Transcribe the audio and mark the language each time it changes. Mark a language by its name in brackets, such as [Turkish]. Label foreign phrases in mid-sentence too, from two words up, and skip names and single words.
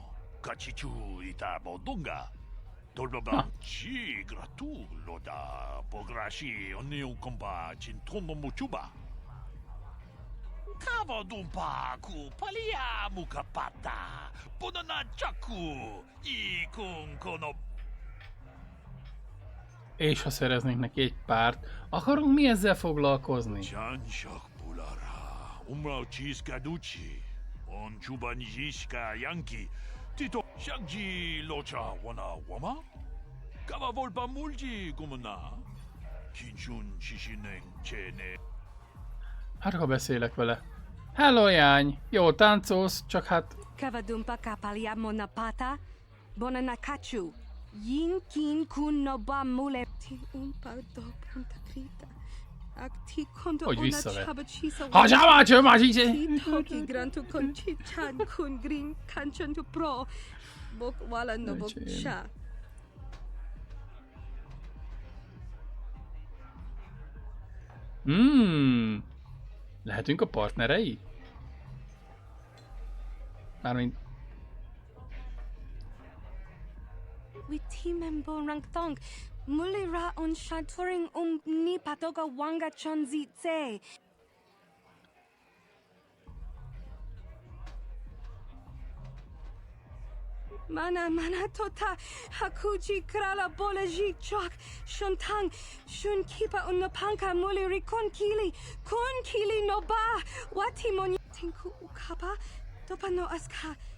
[Hungarian] Kachichu ita bodonga. Dolbabang ci gratuloda pograshi onion kompa chintono mochuba. Kava dumpa ku palia mukapata. Podana chaku ikun kono. És ha szereznénk neki egy párt, akarunk mi ezzel foglalkozni? Janshak bulara, umrao chiska duchi, on chuban jiska yanki, tito shakji locha wana wama, kava volpa mulji gumana, kinchun shishineng chene. Hát ha beszélek vele. Hello, jány! Jó táncolsz, csak hát... Kavadumpa kapalia monapata, bonanakachu. Yinkin kun no ba mule Hogy visszavett. Hagyjál már, lehetünk a partnerei? Mármint... Mulira on shaturing ni patoga wanga chonzitse. Mana tota hakuji krala bolaji chok shuntang shun kipa unapanka muliri kun kili no ba wati mon tinku ukapa dopano aska.